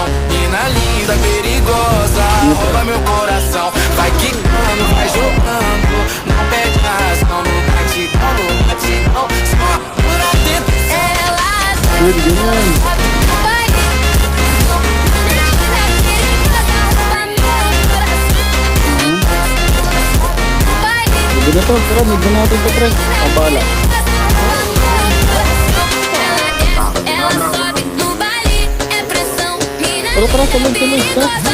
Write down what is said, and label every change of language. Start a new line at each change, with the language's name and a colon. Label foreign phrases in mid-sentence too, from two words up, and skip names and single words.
Portuguese: Mina linda, perigosa, rouba meu coração. Vai quicando, vai jogando, não perde a razão. No batidão, no batidão, só por atento.
Filipino: Good, ganyan. Good na to, tara, medyo natin to, pre. Ang bahala. Tara, tara, tuloy, tuloy, tara.